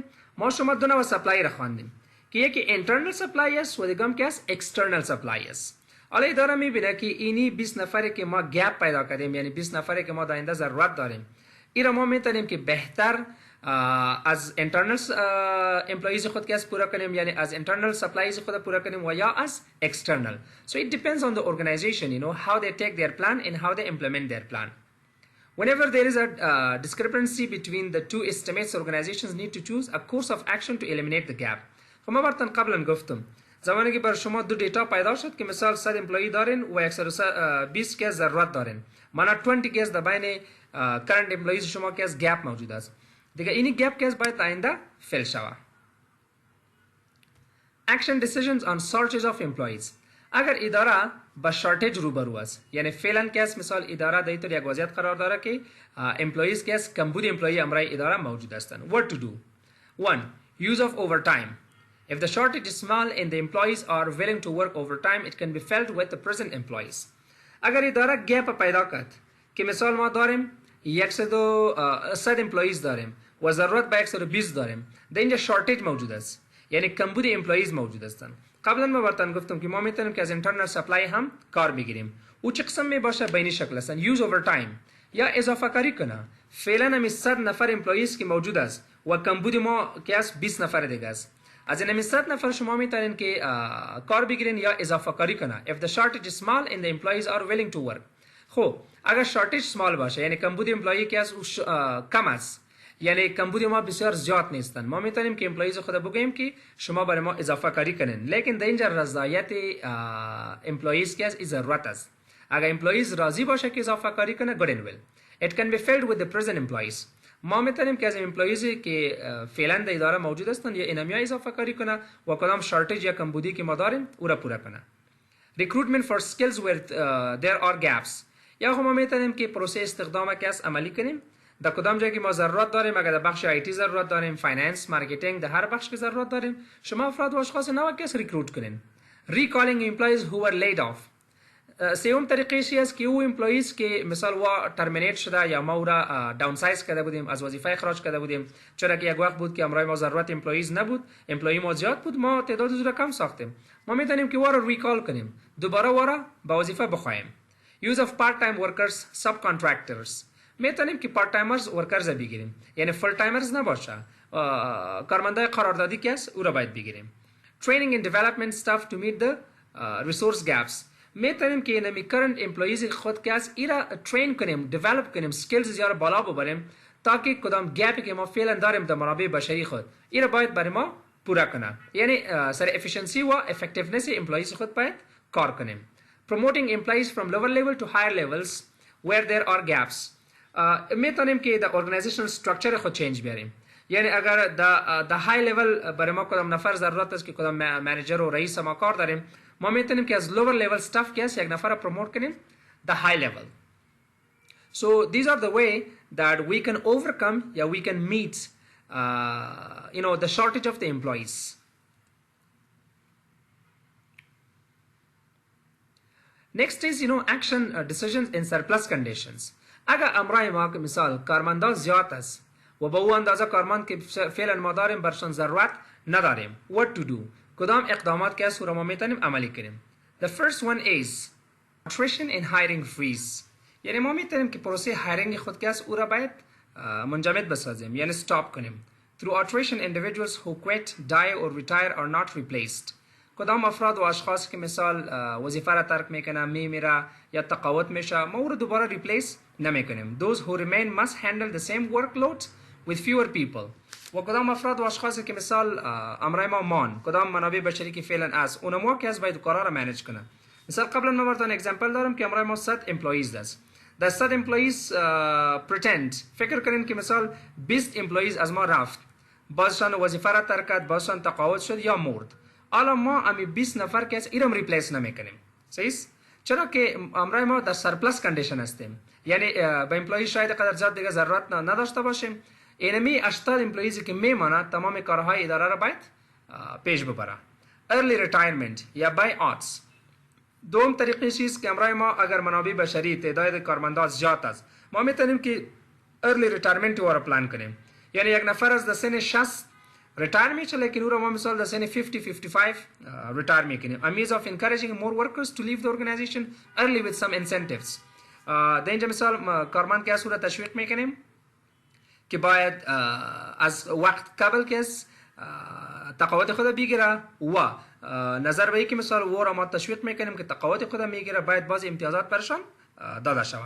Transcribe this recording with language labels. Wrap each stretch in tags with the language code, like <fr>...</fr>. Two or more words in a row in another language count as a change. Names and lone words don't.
<fa>ما شما دو نوع سپلای را خواندیم که یکی</fa> <en>internal supply</en> <fa>است و دیگه که</fa> <en>external supply</en> <fa>است. حالا اداره میبینه که اینی 20 نفری که ما گپ پیدا کردیم، یعنی 20 نفری که ما در آینده ضرورت داریم، این را ما میتونیم که بهتر از</fa> <en>internal employees</en> <fa>خود که پورا کنیم، یعنی از</fa> <en>internal supplies</en> <fa>خود پورا کنیم و یا از external.</fa> <en>So it depends on the organization, you know, how they take their plan and how they implement their plan. Whenever there is a discrepancy between the two estimates, organizations need to choose a course of action to eliminate the gap.</en> <fa>خب ما براتون قبلا گفتم زمانی که بر شما دو دیتا پیدا شد که مثال 100 امپلوی دارین و 120 کس ضرورت دارین، مانا 20 کس در بین</fa> <en>current employees</en> <fa>شما که از گپ موجود است. دیگه اینی گپ که باید آینده فیل شود.</fa> <en>Action decisions on shortage of employees.</en> <fa>اگر اداره با شارتیج روبرو است، یعنی فعلا که مثال اداره در اینطور یک وضعیت قرار داره که امپلویز که کمبود امپلوی امرای اداره موجود هستند.</fa> <en>What to do? 1. Use of overtime. If the shortage is small and the employees are willing to work overtime, it can be filled with the present employees.</en> <fa>اگر اداره گپ پیدا کرد که مثال ما داریم 100 امپلویز داریم و ضرورت به 120 داریم، در اینجا شارتیج موجود است، یعنی کمبود امپلویز موجود هستند. قبلا ما براتون گفتم که ما میتونیم که از</fa> <en>internal supply</en> <fa>هم کار بگیریم. او چه قسم می باشه؟ بینی شکل است.</fa> <en>use overtime</en> <fa>یا اضافه کاری کنه. فعلا هم 100 نفر امپلویز که موجود است و کمبود ما که است 20 نفر دیگه است. از این 100 نفر شما میتونین که کار بگیرین یا اضافه کاری کنه.</fa> <en>If the shortage is small and the employees are willing to work.</en> <fa>خب اگر شارتیج سمال باشه، یعنی کمبود امپلوی که از کم است، یعنی کمبود ما بسیار زیاد نیستن، ما میتونیم که امپلویز خود بگیم که شما برای ما اضافه کاری کنین. لیکن در اینجا رضایت امپلویز که از ضرورت است. اگر امپلویز راضی باشه که اضافه کاری کنه،</fa> <en>good and well. It can be filled with the present employees.</en> <fa>ما میتونیم که از امپلویز که فعلا در اداره موجود هستند یا اینم یا اضافه کاری کنه و کدام شارتیج یا کمبودی که ما داریم او را پورا کنه.</fa> <en>Recruitment for skills where there are gaps.</en> <fa>یا ما میتونیم که پروسه استخدام کس عملی کنیم در کدام جایی که ما ضرورت داریم. اگر در بخش آیتی ضرورت داریم، فایننس، مارکتینگ، در هر بخش که ضرورت داریم، شما افراد و اشخاص نو کس ریکروت کنین.</fa> <en>Recalling employees who were laid off.</en> <fa>سوم طریقه چی است که او امپلویز که مثال وا ترمینیت شده یا ما او را داون سایز کرده بودیم، از وظیفه اخراج کرده بودیم، چرا که یک وقت بود که امرای ما ضرورت امپلویز نبود، امپلوی ما زیاد بود، ما تعداد زیاد کم ساختیم. ما میتونیم که وارا ریکال کنیم، دوباره وارا به وظیفه بخوایم.</fa> <en>Use of part-time workers, subcontractors.</en> <fa>میتونیم که</fa> <en>part timers workers</en> <fa>بگیریم، یعنی</fa> <en>full timers</en> <fa>نباشه، کارمندای قراردادی که است او را باید بگیریم.</fa> <en>Training and development staff to meet the resource gaps.</en> <fa>میتونیم که اینمی</fa> <en>current employees</en> <fa>خود که است ایرا ترین کنیم، develop کنیم، skills زیاد بالا ببریم تاکه کدام گپی که ما فعلا داریم در منابع بشری خود ایرا باید برای ما پورا کنه، یعنی سر efficiency و</fa> <en>effectiveness employees</en> <fa>خود باید کار کنیم.</fa> <en>Promoting employees from lower level to higher levels where there are gaps.</en> <fa>میتونیم که در</fa> <en>organizational structure</en> <fa>خود چینج بیاریم، یعنی اگر در</fa> <en>high level</en> <fa>برای ما کدام نفر ضرورت است که کدام منیجر و رئیس ما کار داریم، ما میتونیم که از</fa> <en>lower level staff</en> <fa>که است یک نفر پروموت کنیم</fa> <en>the high level. So these are the way that we can overcome, we can meet the shortage of the employees. Next is action decisions in surplus conditions.</en> <fa>اگر امرای ما که مثال کارمندا زیاد است و با او اندازه کارمند که فعلا ما داریم برشان ضرورت نداریم،</fa> <en>what to do؟</en> <fa>کدام اقدامات که است را ما میتونیم عملی کنیم.</fa> <en>The first one is attrition and hiring freeze.</en> <fa>یعنی ما میتونیم که پروسه هایرینگ خود که است او را باید منجمد بسازیم، یعنی stop کنیم.</fa> <en>Through attrition, individuals who quit, die or retire are not replaced.</en> <fa>کدام افراد و اشخاص که مثال وظیفه را ترک میکنه، میمیره یا تقاعد میشه، ما او را دوباره ریپلیس نمیکنیم.</fa> <en>Those who remain must handle the same workload with fewer people.</en> <fa>و کدام افراد و اشخاصی که مثال امرای ما مان، کدام منابع بشری که فعلا از اونمو که از باید کارا را منیج کنه. مثال قبلا ما براتون اگزمپل دارم که امرای ما 100 امپلویز است. در 100 امپلویز pretend فکر کنین که مثال 20 امپلویز از ما رفت، بازشان وظیفه را ترک کرد، بازشان تقاعد شد یا مرد. حالا ما امی 20 نفر که از ایرم ریپلیس نمیکنیم. صحیح؟ چرا که امرای ما در</fa> <en>surplus condition</en> <fa>هستیم، یعنی به امپلوی شاید قدر زیاد دیگه ضرورت نداشته باشیم. اینمی 80 امپلویزی که میمانه تمام کارهای اداره را باید پیش ببره.</fa> <en>early retirement یا buy-outs.</en> <fa>دوم طریقه چیز که امرای ما اگر منابع بشری تعداد کارمندان زیاد است، ما میتونیم که</fa> <en>early retirement</en> <fa>رو پلان کنیم. یعنی یک نفر از سن 60 ریتایر میشه، لیکن او را ما مثال در سن 50-55 ریتایر میکنیم.</fa> <en>A means of encouraging more workers to leave the organization early with some incentives.</en> <fa>در اینجا مثال کارمند که از او را تشویق میکنیم که باید از وقت قبل که تقاعد خود بگیره و نظر به که مثال او را ما تشویق میکنیم که تقاعد خود میگیره، باید بعض امتیازات برشان داده شود.</fa>